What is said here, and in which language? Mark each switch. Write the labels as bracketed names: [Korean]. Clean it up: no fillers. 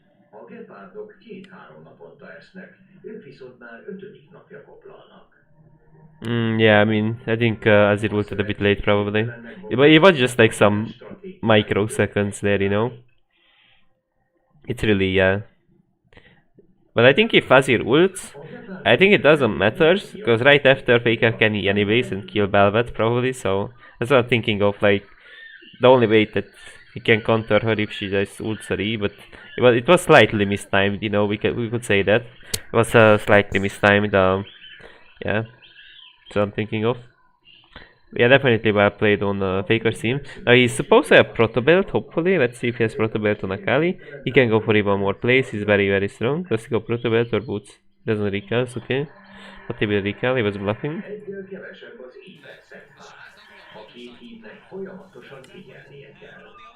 [Hungarian] A gepárdok 2-3 naponta esznek, ők viszont már 5. napja koplalnak. [English] Yeah, I mean, I think Azir ulted a bit late probably. But it was just like some microseconds there, you know. It's really, yeah. But I think if Azir ults, I think it doesn't matter, because right after Faker can E anyways and kill Velvet probably, so that's what I'm thinking of, like, the only way that he can counter her if she just ults her E, but it was slightly mistimed, you know, we could say that. It was slightly mistimed, yeah. So I'm thinking of. Yeah, definitely well played on Faker's team. Now he's supposed to have Proto Belt, hopefully. Let's see if he has Proto Belt on Akali. He can go for even more plays, he's very very strong. Does he go Proto Belt or Boots? Doesn't recall, okay. But he will recall, he was bluffing. [Hungarian] Egyel kevesebb az Iversen pár. A két hívnek folyamatosan figyelnie kell.